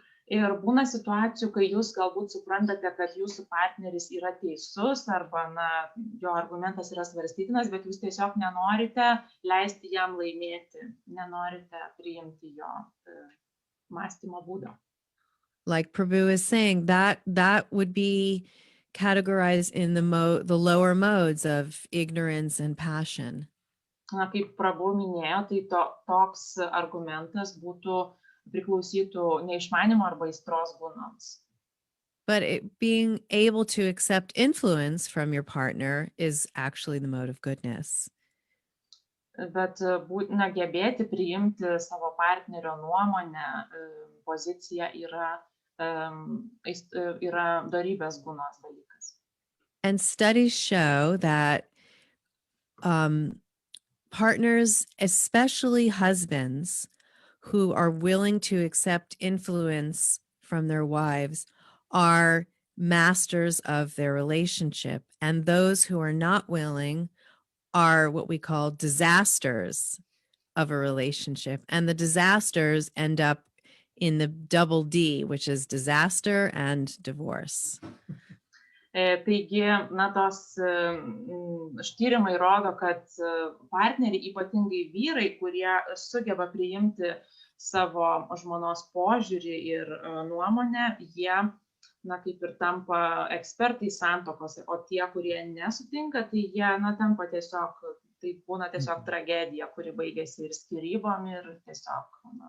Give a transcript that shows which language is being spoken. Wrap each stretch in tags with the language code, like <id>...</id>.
<lt>Ir būna situacijų, kai jūs galbūt suprantate, kad jūsų partneris yra teisus arba jo argumentas yra svarstytinas, bet jūs tiesiog nenorite leisti jam laimėti, nenorite priimti jo mąstymo būdo.</lt> <en>Like Prabhu is saying, that would be categorized in the lower modes of ignorance and passion.</en> <lt>Kaip Prabhu minėjo, tai toks argumentas priklausytų neišmanimo arba aistros gunoms.</lt> <en>But being able to accept influence from your partner is actually the mode of goodness.</en> <lt>Bet būtina gebėti priimti savo partnerio nuomonę, poziciją yra dorybės gunos dalykas.</lt> <en>And studies show that partners, especially husbands, who are willing to accept influence from their wives, are masters of their relationship. And those who are not willing are what we call disasters of a relationship. And the disasters end up in the double D, which is disaster and divorce.</en> <lt>Taigi, tos tyrimai rodo, kad partneriai, ypatingai vyrai, kurie sugeba priimti savo žmonos požiūrį ir nuomonę, jie, kaip ir tampa ekspertai santokose, o tie, kurie nesutinka, tai jie, tampa tiesiog, tai būna tiesiog tragedija, kuri baigėsi ir skyrybom, ir tiesiog.</lt>